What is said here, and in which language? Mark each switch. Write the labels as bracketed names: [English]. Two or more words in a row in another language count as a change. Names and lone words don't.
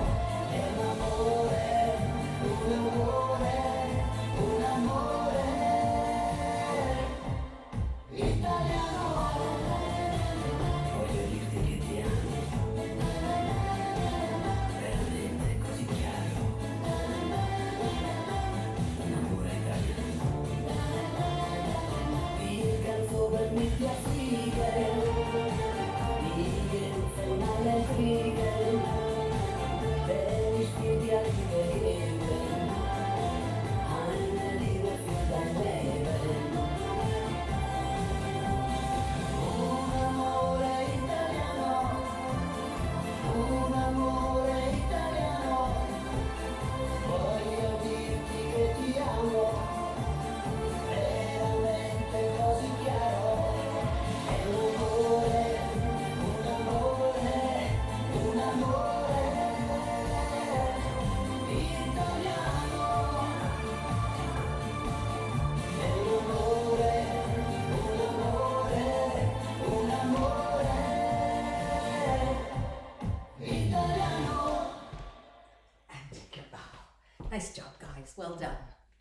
[Italian] È un amore, italiano, voglio dirti che ti amo, veramente così chiaro. Un amore italiano. Il canto per me ti affligge, [German] von allen Kriegen, wenn ich dir die Liebe gebe, eine Liebe für dein Leben. [Italian] Un amore italiano, voglio dirti che ti amo, veramente così chiaro. È un amore, italiano. È un amore italiano. [English] And take your bow. Nice job, guys. Well done.